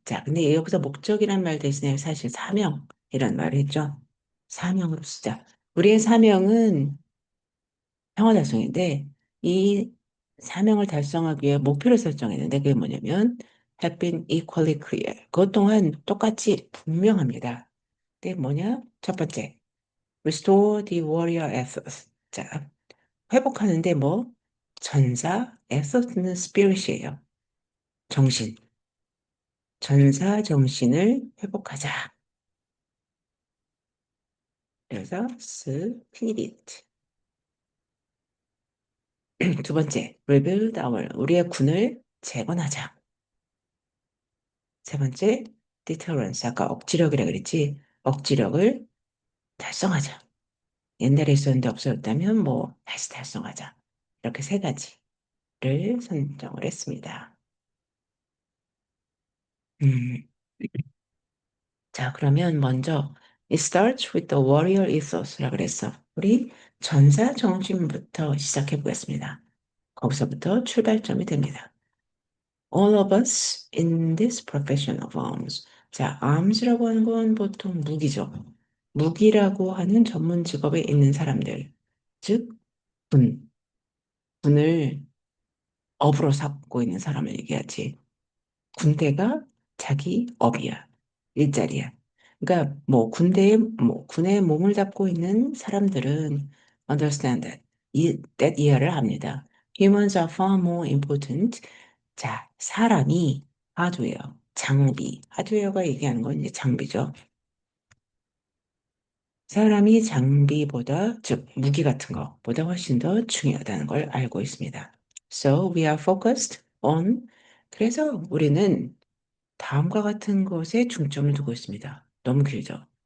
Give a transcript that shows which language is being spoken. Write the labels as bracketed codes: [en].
[ko] 자, 근데 여기서 목적이란 말 대신에 사실 사명이란 말을 했죠. 사명으로 쓰자. 우리의 사명은 평화 달성인데 이 사명을 달성하기 위해 목표를 설정했는데 그게 뭐냐면 [en] have been equally clear. [ko] 그것 또한 똑같이 분명합니다. 그게 뭐냐? 첫 번째, [en] restore the warrior ethos. [ko] 자, 회복하는데 전사, ethos는 spirit이에요. 정신. 전사 정신을 회복하자. 그래서 spirit. 두 번째, rebuild 우리의 군을 재건하자. 세 번째, deterrence. 아까 억지력이라 그랬지. 억지력을 달성하자. 옛날에 있었는데 없어졌다면 다시 달성하자. 이렇게 세 가지를 선정을 했습니다. 음, 자, 그러면 먼저 [en] It starts with the warrior ethos라 [ko] 그랬어. 우리 전사 정신부터 시작해 보겠습니다. 거기서부터 출발점이 됩니다. [en] All of us in this profession of arms. [ko] 자, arms라고 하는 건 보통 무기죠. 무기라고 하는 전문 직업에 있는 사람들, 즉 군, 군을 업으로 삼고 있는 사람을 얘기하지. 군대가 자기 업이야. 일자리야. 그러니까 군에 몸을 잡고 있는 사람들은 [en] understand that [ko] 이해를 합니다. [en] Humans are far more important. [ko] 자, 사람이 하드웨어, 장비. 하드웨어가 얘기하는 건 이제 장비죠. 사람이 장비보다, 즉, 무기 같은 것보다 훨씬 더 중요하다는 걸 알고 있습니다. [en] So we are focused on, [ko] 그래서 우리는 다음과 같은 것에 중점을 두고 있습니다. 너무 길죠?